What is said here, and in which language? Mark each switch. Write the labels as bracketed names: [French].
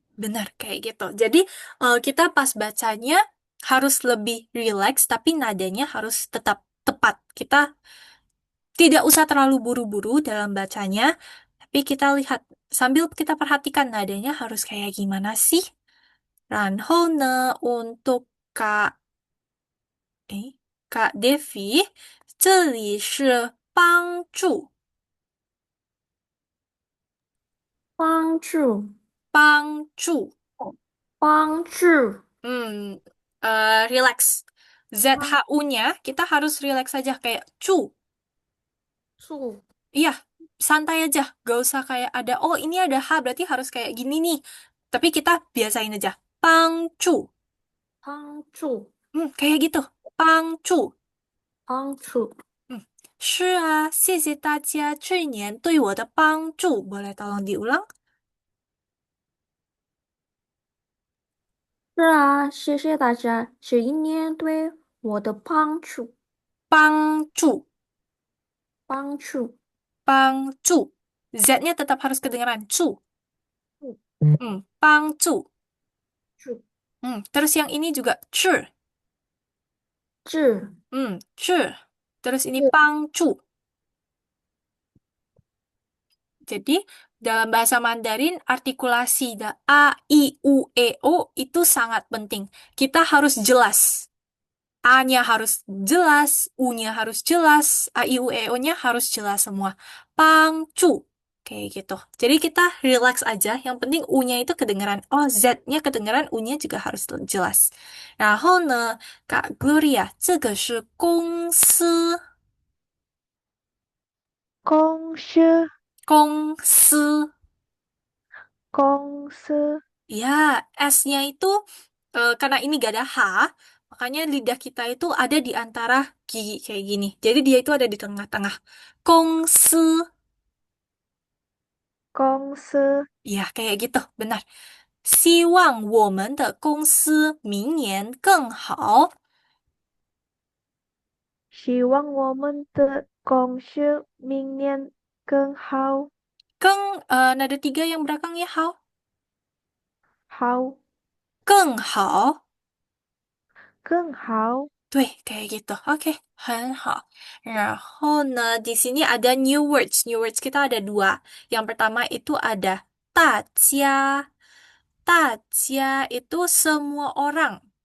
[Indonesian] Benar, kayak gitu. Jadi, kita pas bacanya harus lebih relax, tapi nadanya harus tetap tepat. Kita tidak usah terlalu buru-buru dalam bacanya, tapi kita lihat, sambil kita perhatikan nadanya harus kayak gimana sih. [Chinese] 然后呢, untuk Kak Devi, 这里是帮助，帮助，帮助。帮助， [Indonesian] Hmm, relax. ZHU-nya kita harus relax saja kayak cu. [Chinese] 助， [Indonesian] Iya, santai aja. Gak usah kayak ada, oh ini ada H berarti harus kayak gini nih. Tapi kita biasain aja. Pangcu. [Chinese] 帮助， [Indonesian] Kayak gitu. Pangcu. [Chinese] 帮助。 Hmm. 是啊, 谢谢大家这一年对我的帮助. [Indonesian] Boleh tolong diulang? [Chinese] 是啊，谢谢大家这一年对我的帮助，帮助. 帮助。帮助. [Indonesian] Z-nya tetap harus kedengaran. [Chinese] Cu. 助 Bangcu. 助 [Indonesian] Terus yang ini juga. Zhi. [Chinese] 治 [Indonesian] Zhi. Terus ini [Chinese] 治 bangcu. [Indonesian] Jadi, dalam bahasa Mandarin, artikulasi A, I, U, E, O itu sangat penting. Kita harus jelas. A-nya harus jelas, U-nya harus jelas, A, I, U, E, O-nya harus jelas semua. Pangcu. Kayak gitu. Jadi kita relax aja. Yang penting U-nya itu kedengeran. Oh, Z-nya kedengeran, U-nya juga harus jelas. [Chinese] 然后呢, Kak Gloria, 这个是公司公司公司公司 [Indonesian] Ya, S-nya itu karena ini gak ada H, makanya lidah kita itu ada di antara gigi kayak gini. Jadi dia itu ada di tengah-tengah. [Chinese] Kongsi, 公司 [Indonesian] ya kayak gitu, benar. [Chinese] 希望我们的公司明年更好。希望我们的公司明年更好， [Indonesian] nada tiga yang belakangnya how. [Chinese] 好，更好。更好，对， [Indonesian] kayak gitu. Oke, [Chinese] 很好。然后呢, [Indonesian] di sini ada new words. New words kita ada dua. Yang pertama itu ada 大家. 大家 itu semua orang.